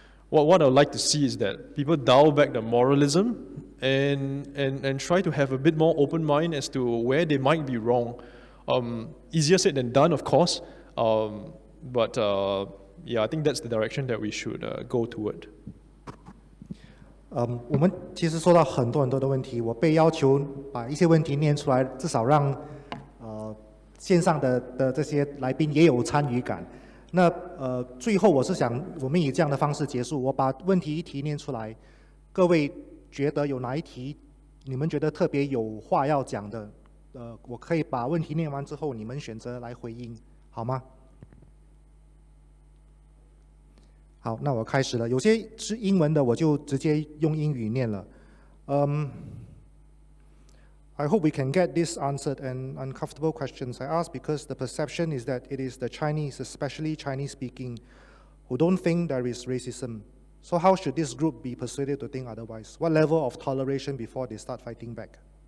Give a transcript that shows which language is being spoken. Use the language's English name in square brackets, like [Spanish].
[English] what I would like to see is that people dial back the moralism and try to have a bit more open mind as to where they might be wrong. Easier said than done, of course, but yeah, I think that's the direction that we should go toward. [Chinese] 我们其实收到很多的问题，我被要求把一些问题念出来，至少让线上的这些来宾也有参与感。那最后我是想，我们以这样的方式结束，我把问题一题念出来，各位觉得有哪一题你们觉得特别有话要讲的，我可以把问题念完之后，你们选择来回应，好吗？好，那我开始了。有些是英文的，我就直接用英语念了。 [English] I hope we can get these answered and uncomfortable questions I ask because the perception is that it is the Chinese, especially Chinese-speaking, who don't think there is racism. So how should this group be persuaded to think otherwise? What level of toleration before they start fighting back?